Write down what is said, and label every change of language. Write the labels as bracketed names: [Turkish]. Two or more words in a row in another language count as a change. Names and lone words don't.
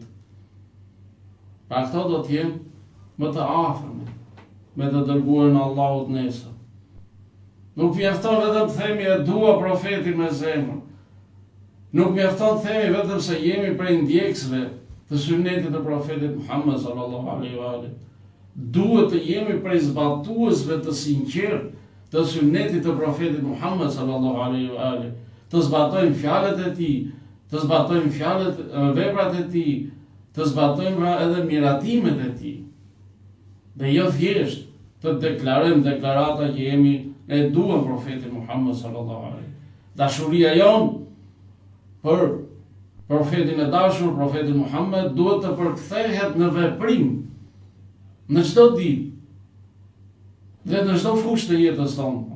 [Albanian] Pra këto do të jenë më të afërm me të dërguarin e Allahut nesër. Nuk mjafton vetëm të themi e dua profetin me zemër. Nuk mjafton të themi vetëm se jemi prej ndjekësve të sunetit të profetit Muhammed [Arabic] صلى الله عليه وآله. [Albanian] Duhet të jemi prej zbatuesve të sinqert të sunetit të profetit Muhammed [Arabic] صلى الله عليه وآله. [Albanian] Të zbatojmë fjalët e tij, të zbatojmë veprat e tij, të zbatojmë edhe miratimet e tij. Dhe jo thjesht të deklarojmë deklarata që jemi e duam profetin Muhammed [Arabic] صلى الله عليه. [Albanian] Dashuria jon për profetin e dashur, profetin Muhammed, duhet të përkthehet në veprim në çdo ditë dhe në çdo fushë të jetës tonë.